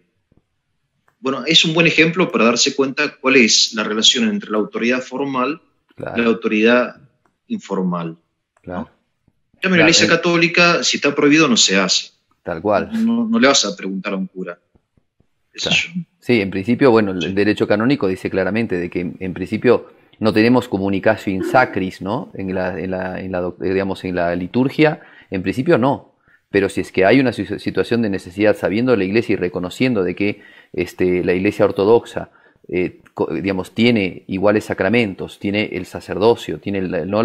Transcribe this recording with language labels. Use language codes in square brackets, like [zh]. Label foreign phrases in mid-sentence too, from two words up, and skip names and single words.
[es] Bueno, es un buen ejemplo para darse cuenta cuál es la relación entre la autoridad formal y la autoridad informal. Claro. En la Iglesia Católica, si está prohibido, no se hace. Tal cual. No le vas a preguntar a un cura. Es qué sé Claro. yo. Sí, en principio, bueno, el derecho canónico dice claramente de que en principio no tenemos [la] comunicatio in sacris, [es] ¿no? Digamos, en la liturgia, en principio no. Pero si es que hay una situación de necesidad, sabiendo la Iglesia y reconociendo de que la Iglesia ortodoxa, digamos, tiene iguales sacramentos, tiene el sacerdocio, tiene ¿no?